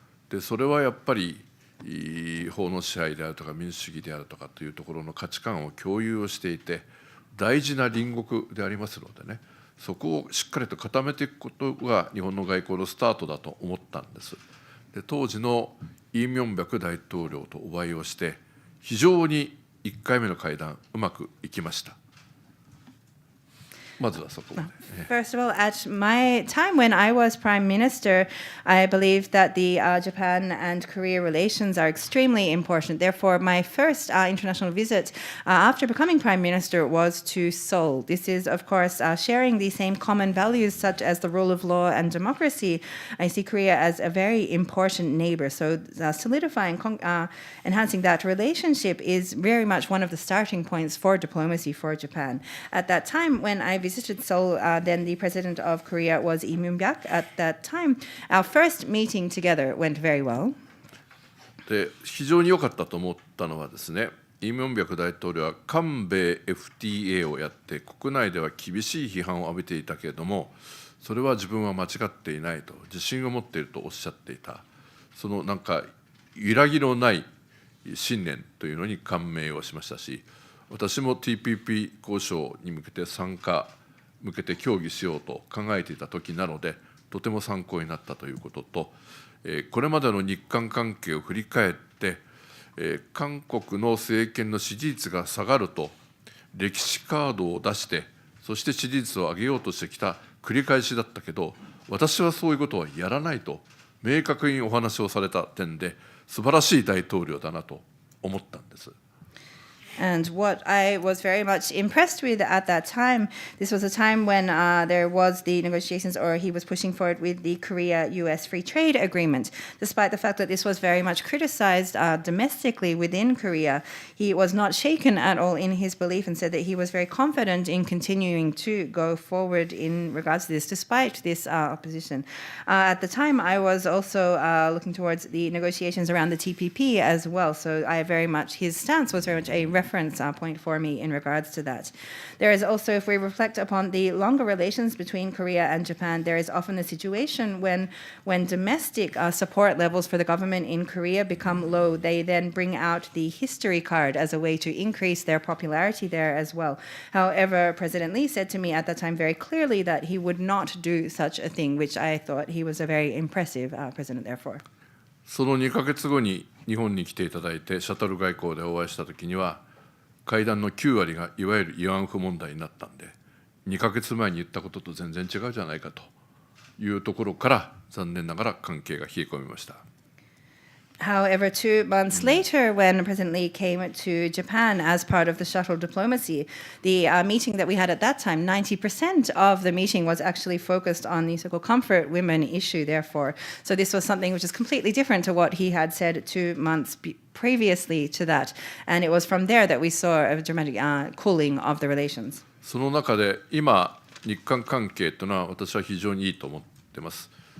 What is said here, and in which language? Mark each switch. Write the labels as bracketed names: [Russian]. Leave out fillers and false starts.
[Japanese] でそれはやっぱり法の支配であるとか民主主義であるとかというところの価値観を共有をしていて、大事な隣国でありますのでね、そこをしっかりと固めていくことが日本の外交のスタートだと思ったんです。で当時のイ・ミョンバク大統領とお会いをして、非常に1回目の会談うまくいきました。まずはそこまで。 [English] First of all, at my time when I was Prime Minister, I believe that the Japan and Korea relations are extremely important. Therefore, my first international visit after becoming Prime Minister was to Seoul. This is, of course, sharing the same common values such as the rule of law and democracy. I see Korea as a very important neighbor. So solidifying, enhancing that relationship is very much one of the starting points for diplomacy for Japan. At that time, when I visited Seoul, then the president of Korea was Lee Myung-bak. At that time, our first meeting together went very well. [Japanese] で非常に良かったと思ったのはですね、イ・ミョンバク大統領は韓米 FTA をやって国内では厳しい批判を浴びていたけれども、それは自分は間違っていないと自信を持っているとおっしゃっていた、そのなんか揺らぎのない信念というのに感銘をしましたし、私も TPP 交渉に向けて向けて協議しようと考えていた時なので、とても参考になったということと、これまでの日韓関係を振り返って、韓国の政権の支持率が下がると歴史カードを出して、そして支持率を上げようとしてきた繰り返しだったけど、私はそういうことはやらないと明確にお話をされた点で、素晴らしい大統領だなと思ったんです。 [English] And what I was very much impressed with at that time, this was a time when there was the negotiations, or he was pushing forward with the Korea-US free trade agreement. Despite the fact that this was very much criticized domestically within Korea, he was not shaken at all in his belief and said that he was very confident in continuing to go forward in regards to this, despite this opposition. At the time, I was also looking towards the negotiations around the TPP as well. So his stance was very much a reference point for me in regards to that. There is also, if we reflect upon the longer relations between Korea and Japan, there is often a situation when domestic support levels for the government in Korea become low, they then bring out the history card as a way to increase their popularity there as well. However, President Lee said to me at that time very clearly that he would not do such a thing, which I thought he was a very impressive president therefore. [Japanese] その2ヶ月後に日本に来ていただいて、シャトル外交でお会いしたときには、会談の9割がいわゆる慰安婦問題になったんで、2ヶ月前に言ったことと全然違うじゃないかというところから、残念ながら関係が冷え込みました。 [English] However, 2 months later, when President Lee came to Japan as part of the shuttle diplomacy, the meeting that we had at that time, 90% of the meeting was actually focused on the so-called comfort women issue, therefore. So this was something which is completely different to what he had said 2 months previously to that. And it was from there that we saw a dramatic cooling of the relations. [Japanese] その中で今、日韓関係というのは私は非常にいいと思っています。